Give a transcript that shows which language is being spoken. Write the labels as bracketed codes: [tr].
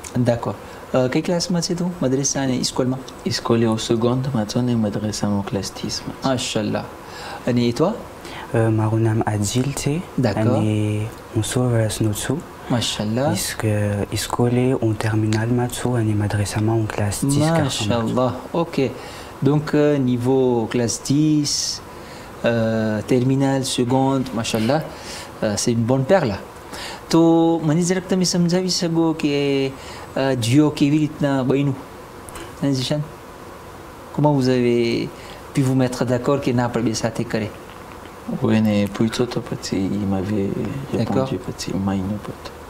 [fr] d'accord. [gu] કઈ ક્લાસમાં છે તું? મદ્રેસા અને સ્કૂલમાં? સ્કૂલે હું સેકન્ડમાં છું અને મદ્રેસામાં ક્લાસ 10માં. માશાલ્લાહ. અને એ તો? મારું નામ આદિલ છે અને હું 16 વર્ષનો છું. માશાલ્લાહ. સ્કૂલે હું ટર્મિનલમાં છું અને મદ્રેસામાં હું class 10. માશાલ્લાહ. Okay. [fr] Donc niveau classe 10, terminale, seconde, machallah, c'est une bonne paire là. [gu] તો મને જરાક તમે સમજાવી શકો કે જીઓ કેવી રીતના બન્યું? [fr] ઝીશાન, comment vous avez pu vous mettre d'accord [gu] કે ના આપણે બે સાથે કરે? હું એને પૂછ્યો તો પછી [fr] il m'avait répondu, [gu] પછી માન્યું પોતે.